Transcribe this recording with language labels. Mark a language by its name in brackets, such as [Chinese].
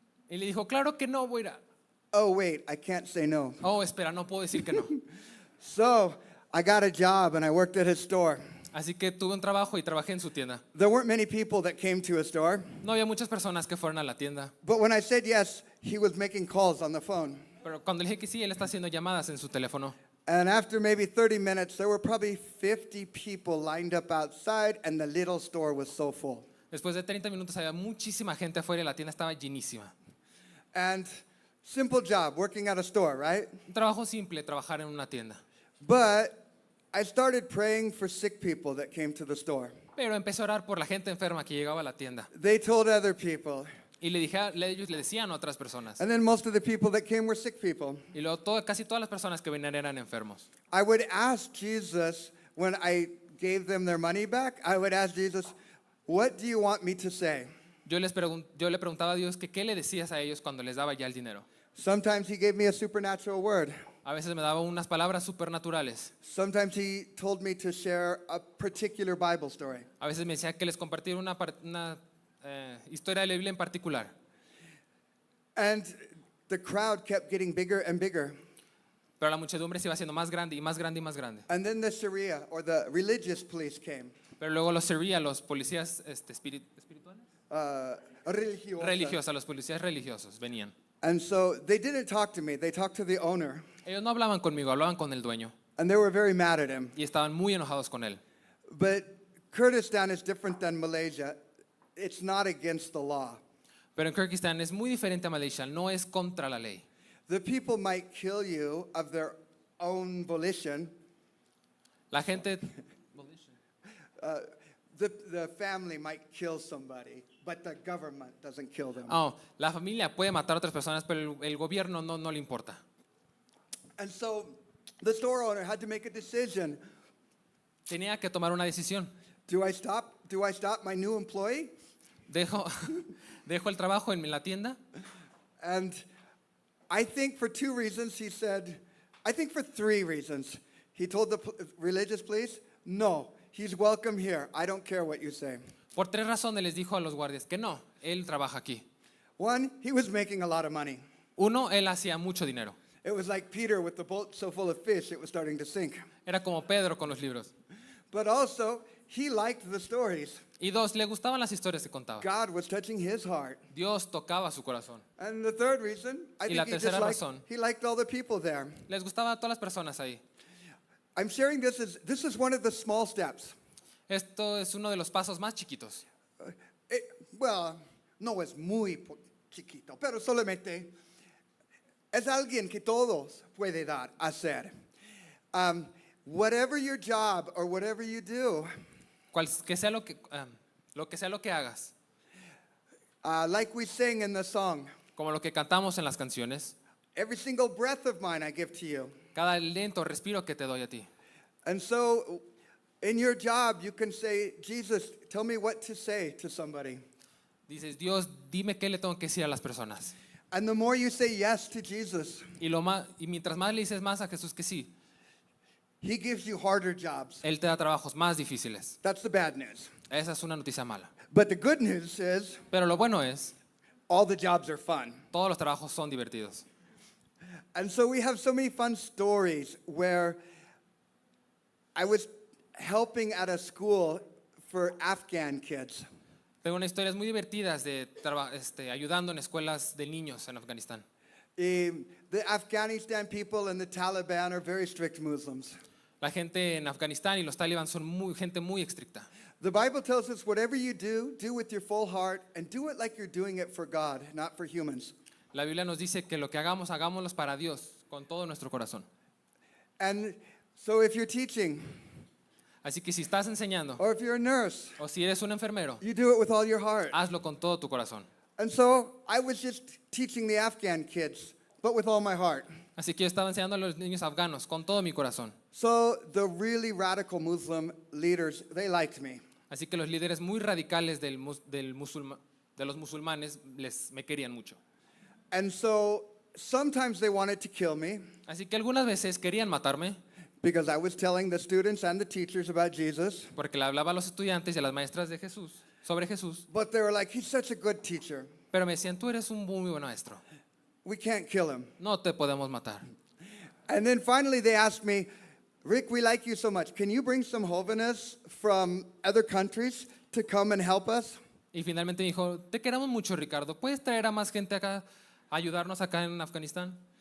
[Spanish] Y le dijo, claro que no, voy a ir. [English] Oh, wait, I can't say no. [Spanish] Oh, espera, no puedo decir que no. [English] So I got a job and I worked at his store. [Spanish] Así que tuve un trabajo y trabajé en su tienda. [English] There weren't many people that came to his store, [Spanish] No había muchas personas que fueron a la tienda. [English] but when I said yes, he was making calls on the phone. [Spanish] Pero cuando le dije que sí, él está haciendo llamadas en su teléfono. [English] And after maybe 30 minutes, there were probably 50 people lined up outside, and the little store was so full. [Spanish] Después de 30 minutos había muchísima gente afuera y la tienda estaba llenísima. [English] And simple job, working at a store, right? [Spanish] Un trabajo simple, trabajar en una tienda. [English] But I started praying for sick people that came to the store. [Spanish] Pero empecé a orar por la gente enferma que llegaba a la tienda. [English] They told other people. [Spanish] Y ellos le decían a otras personas. [English] And then most of the people that came were sick people. [Spanish] Y luego casi todas las personas que venían eran enfermos. [English] I would ask Jesus, when I gave them their money back, I would ask Jesus, what do you want me to say? [Spanish] Yo le preguntaba a Dios que qué le decías a ellos cuando les daba ya el dinero. [English] Sometimes he gave me a supernatural word. [Spanish] A veces me daba unas palabras supernaturales. [English] Sometimes he told me to share a particular Bible story. [Spanish] A veces me decía que les compartiera una historia de la Biblia en particular. [English] And the crowd kept getting bigger and bigger. [Spanish] Pero la muchedumbre se iba haciendo más grande y más grande y más grande. [English] And then the Sharia, or the religious police, came. [Spanish] Pero luego los Sharia, los policías espirituales, Religiosa. los policías religiosos venían. [English] And so they didn't talk to me. They talked to the owner. [Spanish] Ellos no hablaban conmigo, hablaban con el dueño [English] And they were very mad at him. [Spanish] y estaban muy enojados con él. [English] But Kurdistan is different than Malaysia. It's not against the law. [Spanish] Pero en Kyrgyzstan es muy diferente a Malaysia, no es contra la ley. [English] The people might kill you of their own volition. [Spanish] La gente, [English] The family might kill somebody, but the government doesn't kill them. [Spanish] la familia puede matar a otras personas, pero el gobierno no le importa. [English] And so the store owner had to make a decision. [Spanish] Tenía que tomar una decisión. [English] Do I stop my new employee? [Spanish] Dejo el trabajo en la tienda. [English] And I think for two reasons he said, I think for three reasons. He told the religious police, no, he's welcome here. I don't care what you say. [Spanish] Por 3 razones les dijo a los guardias que no, él trabaja aquí. [English] One, he was making a lot of money. [Spanish] Uno, él hacía mucho dinero. [English] It was like Peter with the boat so full of fish, it was starting to sink. [Spanish] Era como Pedro con los libros. [English] But also, he liked the stories. [Spanish] Y 2, le gustaban las historias que contaba. [English] God was touching his heart. [Spanish] Dios tocaba su corazón. [English] And the third reason, I [Spanish] Y la [English] think [Spanish] tercera razón. [English] he liked all the people there. [Spanish] Les gustaba a todas las personas ahí. [English] I'm sharing this is one of the small steps. [Spanish] Esto es uno de los pasos más chiquitos. Well, no es muy chiquito, pero solamente es alguien que todos puede dar, hacer. [English] Whatever your job or whatever you do, [Spanish] que sea lo que sea lo que hagas, [English] Like we sing in the song, [Spanish] como lo que cantamos en las canciones, [English] every single breath of mine I give to you. [Spanish] cada lento respiro que te doy a ti. [English] And so in your job, you can say, Jesus, tell me what to say to somebody. [Spanish] Dices, Dios, dime qué le tengo que decir a las personas. [English] And the more you say yes to Jesus, [Spanish] Y mientras más le dices más a Jesús que sí, [English] he gives you harder jobs. [Spanish] Él te da trabajos más difíciles. [English] That's the bad news. [Spanish] Esa es una noticia mala. [English] But the good news is [Spanish] Pero lo bueno es, [English] all the jobs are fun. [Spanish] todos los trabajos son divertidos. [English] And so we have so many fun stories where I was helping at a school for Afghan kids. [Spanish] Tengo unas historias muy divertidas de ayudando en escuelas de niños en Afganistán. [English] The Afghanistan people and the Taliban are very strict Muslims. [Spanish] La gente en Afganistán y los talibán son gente muy estricta. [English] The Bible tells us whatever you do with your full heart and do it like you're doing it for God, not for humans. [Spanish] La Biblia nos dice que lo que hagamos, hagámoslo para Dios, con todo nuestro corazón. [English] And so if you're teaching, [Spanish] Así que si estás enseñando, [English] or if you're a nurse, [Spanish] o si eres un enfermero, [English] you do it with all your heart. [Spanish] hazlo con todo tu corazón. [English] And so I was just teaching the Afghan kids, but with all my heart. [Spanish] Así que yo estaba enseñando a los niños afganos con todo mi corazón. [English] So the really radical Muslim leaders, they liked me. [Spanish] Así que los líderes muy radicales de los musulmanes me querían mucho. [English] And so sometimes they wanted to kill me [Spanish] Así que algunas veces querían matarme [English] because I was telling the students and the teachers about Jesus. [Spanish] porque le hablaba a los estudiantes y a las maestras de Jesús, sobre Jesús. [English] But they were like, he's such a good teacher. [Spanish] Pero me decían, tú eres un muy buen maestro. [English] We can't kill him. [Spanish] No te podemos matar. [English] And then finally they asked me, Rick, we like you so much. Can you bring some jóvenes from other countries to come and help us? [Spanish] Y finalmente me dijo, te queremos mucho, Ricardo. ¿Puedes traer a más gente acá, a ayudarnos acá en Afganistán?